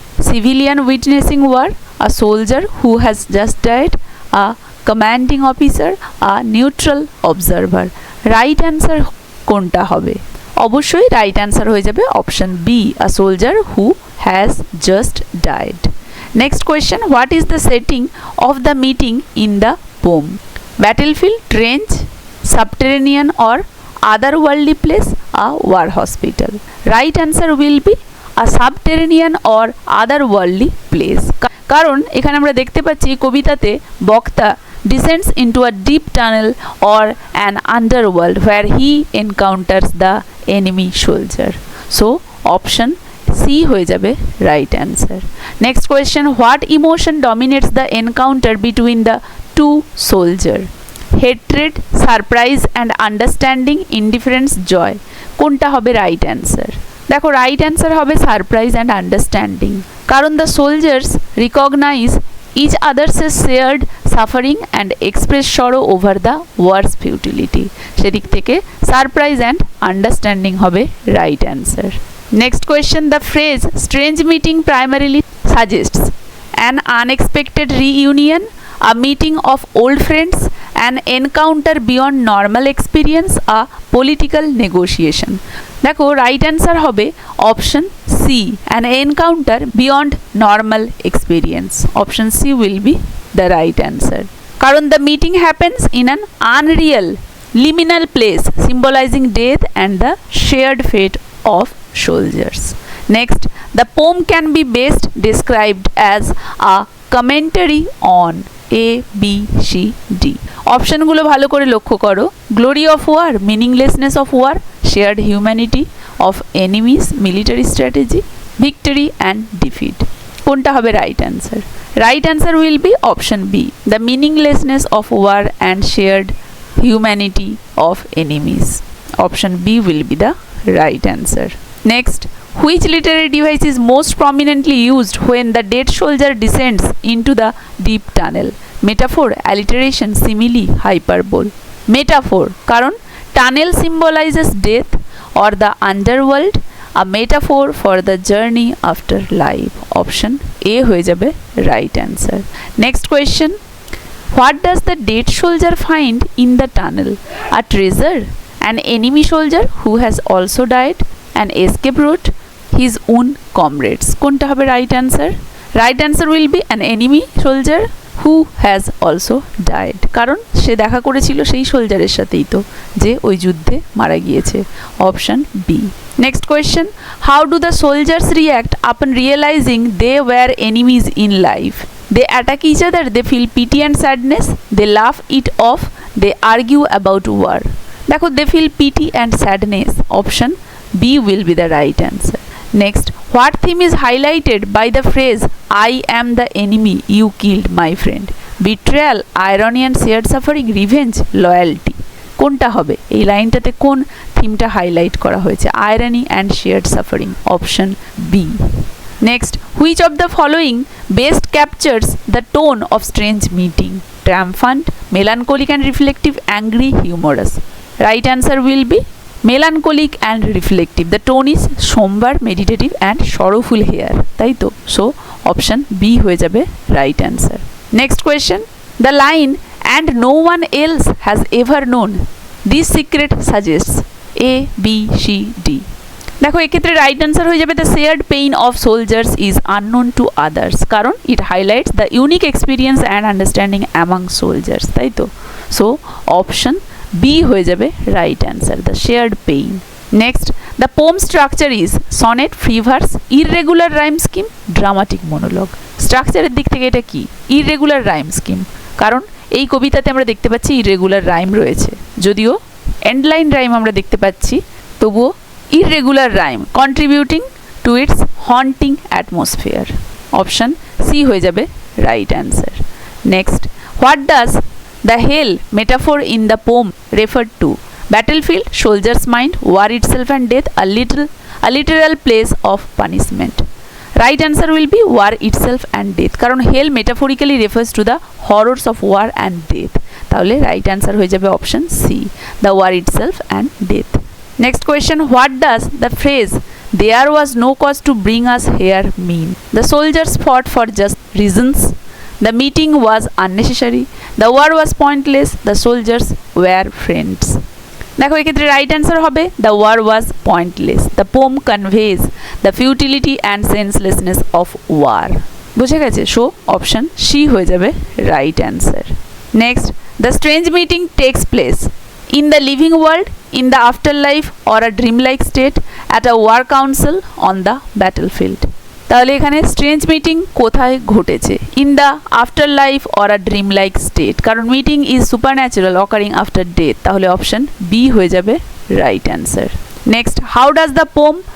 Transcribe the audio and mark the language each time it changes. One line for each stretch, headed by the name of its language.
English: Civilian witnessing war, a soldier who has just died, a commanding officer, a neutral observer. Right answer
Bangla: কোনটা হবে?
English: অবশ্যই right answer হয়ে যাবে option B, a soldier who has just died. Next question, what is the setting of the meeting in the poem? Battlefield, trench, subterranean or otherworldly place, a war hospital. Right answer will be a subterranean or otherworldly place.
Bangla: কারণ এখানে আমরা দেখতে পাচ্ছি কবিতাতে বক্তা
English: descends into a deep tunnel or an underworld where he encounters the enemy soldier. So option C
Bangla: হয়ে যাবে
English: Right answer. Next question, what emotion dominates the encounter between the two soldier? Hatred, surprise and understanding, indifference, joy.
Bangla: কোনটা হবে
English: Right answer? দেখো right answer হবে surprise and understanding, কারণ the soldiers recognise each others shared suffering and express sorrow over the war's futility.
Bangla: সেদিক থেকে
English: Surprise and understanding হবে right answer. Next question, the phrase strange meeting primarily suggests an unexpected reunion, a meeting of old friends, an encounter beyond normal experience, a political negotiation। দেখো right answer হবে option C, an encounter beyond normal experience। Option C will be the right answer, কারণ the meeting happens in an unreal liminal place symbolizing death and the shared fate of soldiers। Next, the poem can be best described as a commentary on A, B, C, D।
Bangla: অপশনগুলো ভালো করে লক্ষ্য করো।
English: Glory of war, meaninglessness of war, shared humanity of enemies, military strategy, victory and defeat.
Bangla: কোনটা হবে
English: Right answer? Right answer will be option B, the meaninglessness of war and shared humanity of enemies। Option B will be the right answer। Next, which literary device is most prominently used when the dead soldier descends into the deep tunnel? Metaphor, alliteration, simile, hyperbole। Metaphor, কারণ tunnel symbolizes death or the underworld, a metaphor for the journey after life। Option A
Bangla: হয়ে যাবে
English: right answer। Next question, what does the dead soldier find in the tunnel? A treasure, an enemy soldier who has also died, an escape route, his own comrades।
Bangla: কোনটা হবে
English: right answer? Right answer will be an enemy soldier who has also died,
Bangla: কারণ সে দেখা করেছিল সেই সোলজারের সাথেই তো যে ওই যুদ্ধে মারা গিয়েছে। Option B.
English: Next question, how do the soldiers react upon realizing they were enemies in life? They attack each other, they feel pity and sadness, they laugh it off, they argue about war। দেখো they feel pity and sadness। Option B will be the right answer। Next, what theme is highlighted by the phrase I am the enemy you killed my friend? Betrayal, irony and shared suffering, revenge, loyalty।
Bangla: কোনটা হবে? এই লাইনটাতে কোন থিমটা highlight করা হয়েছে?
English: Irony and shared suffering. Option B. Next, which of the following best captures the tone of strange meeting? Triumphant, melancholic and reflective, angry, humorous। Right answer will be melancholic and reflective। The tone is somber, meditative and sorrowful here,
Bangla: তাই তো?
English: So option B
Bangla: হয়ে যাবে
English: right answer। Next question, the line and no one else has ever known this secret suggests A, B, C, D।
Bangla: দেখো এক্ষেত্রে
English: Right answer হয়ে যাবে the shared pain of soldiers is unknown to others, কারণ it highlights the unique experience and understanding among soldiers, তাই তো? So option B হয়ে যাবে right answer, the shared pain. Next, the poem structure is sonnet, free verse, irregular rhyme scheme, dramatic monologue.
Bangla: স্ট্রাকচারের দিক থেকে এটা কি? ইররেগুলার রাইম স্কিম, কারণ এই কবিতাতে আমরা দেখতে পাচ্ছি ইররেগুলার রাইম রয়েছে, যদিও এন্ডলাইন রাইম আমরা দেখতে পাচ্ছি, তবুও
English: irregular rhyme contributing to its haunting atmosphere। Option C হয়ে যাবে right answer। Next, what does the hell metaphor in the poem refer to? Battlefield, soldier's mind, war itself and death, a literal place of punishment। Right answer will be war itself and death, কারণ hell metaphorically refers to the horrors of war and death।
Bangla: তাহলে right answer হয়ে যাবে
English: option C, the war itself and death। Next question, what does the phrase there was no cause to bring us here mean? The soldiers fought for just reasons, the meeting was unnecessary, the war was pointless, the soldiers were friends।
Bangla: দেখো এক্ষেত্রে
English: Right answer হবে the war was pointless, the poem conveys the futility and senselessness of war.
Bangla: বুঝে গেছে?
English: So option C হয়ে যাবে right answer. Next, the strange meeting takes place in the living world, in the afterlife or a dreamlike state, at a war council, on the battlefield।
Bangla: তাহলে এখানে strange meeting কোথায় ঘটেছে?
English: in the afterlife or a dreamlike state, কারণ meeting is supernatural occurring after death,
Bangla: তাহলে option B হয়ে যাবে
English: Right answer. Next, how does the poem